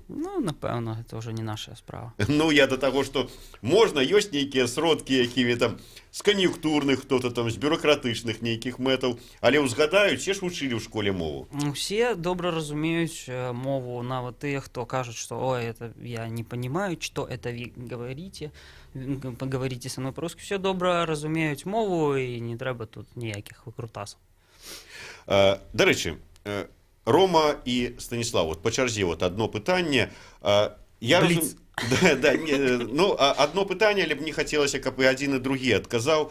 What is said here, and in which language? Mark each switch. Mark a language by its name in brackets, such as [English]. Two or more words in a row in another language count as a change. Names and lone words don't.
[Belarusian] Ну, напэўна, гэта ўжо не наша справа. Ну, я да таго, што можна, ёсць нейкія сродкі, якімі там з кан'юнктурных, хто-то там з бюрократычных нейкіх мэтаў, але ўзгадаюць, все ж вучылі ў школе мову. Усе добра разумеюць мову, нават тыя, хто кажуць, што ой, [Russian] это я не понимаю, что это вы говорите, поговорите со мной по-русски. [Belarusian] Все добра разумеюць мову і не трэба тут ніякіх выкрутасаў. Дарэчы, Рома і Станіслав, вот по чарзе вот одно пытанне. Я Бліц. Ну, одно пытанне, але б не хацелася, каб і адзін і другі адказаў.